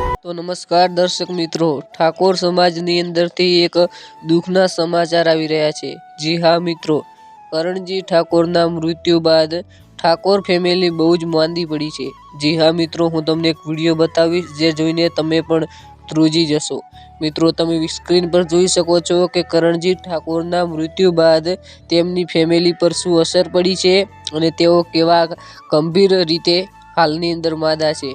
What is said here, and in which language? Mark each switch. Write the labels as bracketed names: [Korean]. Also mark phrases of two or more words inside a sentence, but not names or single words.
[Gujarati] તો નમસ્કાર દર્શક મિત્રો, ઠાકોર સમાજની અંદરથી એક દુઃખના સમાચાર આવી રહ્યા છે। જી હા મિત્રો, કરણજી ઠાકોરના મૃત્યુ બાદ ઠાકોર ફેમિલી બહુ જ માંદી પડી છે। જી હા મિત્રો, હું તમને એક વિડીયો બતાવીશ જે જોઈને તમે પણ ધ્રુજી જશો। મિત્રો, તમે સ્ક્રીન પર જોઈ શકો છો કે કરણજી ઠાકોરના મૃત્યુ બાદ તેમની ફેમિલી પર શું અસર પડી છે અને તેઓ કેવા ગંભીર રીતે હાલની અંદર માદા છે।